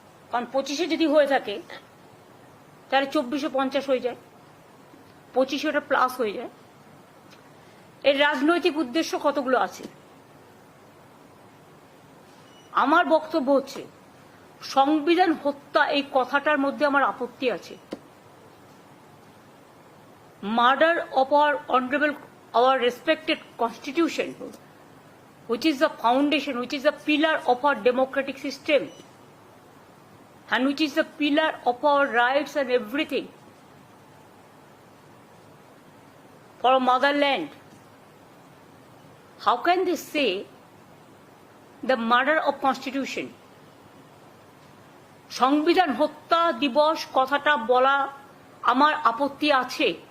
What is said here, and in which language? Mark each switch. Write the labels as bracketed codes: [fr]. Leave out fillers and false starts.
[bn] কারণ 25-এ যদি হয়ে থাকে তাহলে 24-এ 50 হয়ে যায়, 25-এ ওটা প্লাস হয়ে যায়। এর রাজনৈতিক উদ্দেশ্য কতগুলো আছে। আমার বক্তব্য হচ্ছে সংবিধান হত্যা এই কথাটার মধ্যে আমার আপত্তি আছে। [en] Murder of our respected constitution, which is the foundation, which is the pillar of our democratic system, and which is the pillar of our rights and everything for our motherland. How can they say the murder of constitution? [bn] সংবিধান হত্যা দিবস কথাটা বলা আমার আপত্তি আছে।